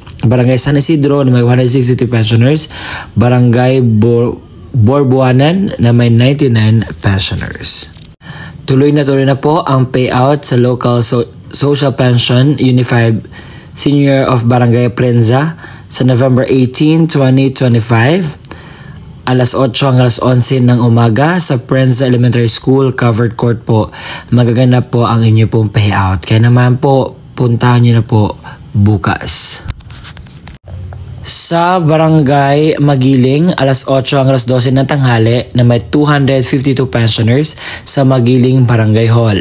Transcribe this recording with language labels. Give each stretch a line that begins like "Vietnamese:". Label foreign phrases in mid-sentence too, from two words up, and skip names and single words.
Filipino: Barangay San Isidro na may 162 pensioners. Barangay Borbuanan na may 99 pensioners. Tuloy na po ang payout sa
English: local social pension
Filipino: Unified Senior of Barangay Prensa sa November 18, 2025 alas 8 hanggang alas 11 ng umaga sa Prensa Elementary School Covered Court po. Magaganap po ang inyo pong payout. Kaya naman po, puntahan nyo na po bukas. Sa Barangay Magiling, alas 8 hanggang alas 12 ng tanghali na may 252 pensioners sa Magiling Barangay Hall.